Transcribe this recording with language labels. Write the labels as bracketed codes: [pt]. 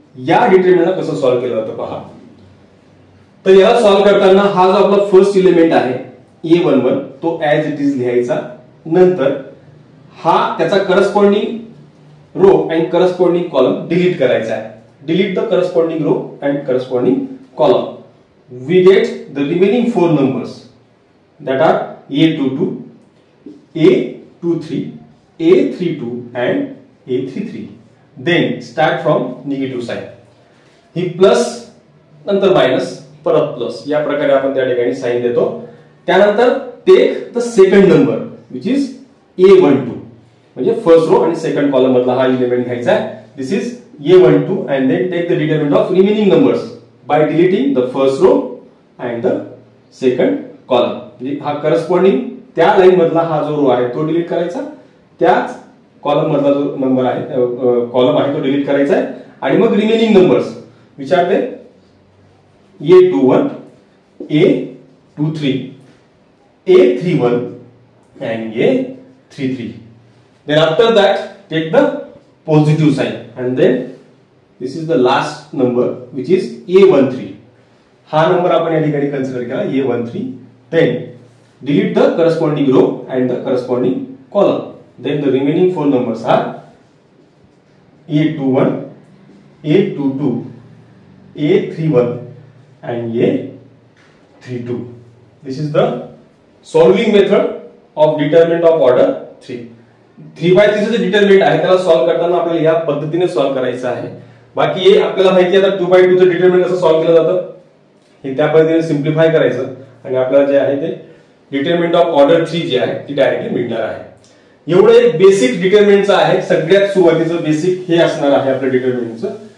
[mr] या डिटर्मिनंटला कसं सॉल्व्ह केलं जातं पहा. तर याला सॉल्व्ह करताना हा जो आपला फर्स्ट एलिमेंट आहे a11 तो ऍज इट इज लिहायचा. नंतर हा त्याचा corresponding row and corresponding column delete करायचा आहे. [en] Delete the corresponding row and corresponding column. We get the remaining 4 numbers that are a22, a23, a32 and a33. Then start from negative side. [mr] He plus नंतर minus परत plus या प्रकारे आपण त्या ठिकाणी sign देतो. त्यानंतर [en] take the second number which is a12, [mr] म्हणजे फर्स्ट रो आणि सेकंड कॉलम मधला हा एलिमेंट घ्यायचा आहे. [en] This is a12 and then take the determinant of remaining numbers by deleting the first row and the second column. [mr] म्हणजे हा corresponding त्या line मधला हा जो रो आहे तो डिलीट करायचा, त्याच कॉलम मधला जो नंबर आहे कॉलम आहे तो डिलीट करायचा आहे. आणि मग रिमेनिंग नंबर्स विचारते a21, a23, a31 and a33. [en] Then after that take the positive sign and then this is the last number which is a13. हा number आपण या ठिकाणी consider केला a13. Then delete the corresponding row and the corresponding column. Then the remaining 4 numbers are a21, a22, a31 and a32. This is the solving method of determinant of order 3. [mr] 3x3 चे determinant आहे त्याला solve करताना आपल्याला या पद्धतीने solve करायचं आहे. बाकी हे आपल्याला माहिती आहे आता 2x2 चं डिटर्मिनंट कसं सॉल्व्ह केलं जातं हे त्या पद्धतीने सिम्प्लिफाय करायचं आणि आपल्याला जे आहे ते डिटर्मिनंट ऑफ ऑर्डर 3 जे आहे ती डायरेक्टली मिळणार आहे। एवढं एक बेसिक डिटर्मिनंटचं आहे, सगळ्यात सुरुवातीचं बेसिक हे असणार आहे आपल्या डिटर्मिनंटचं।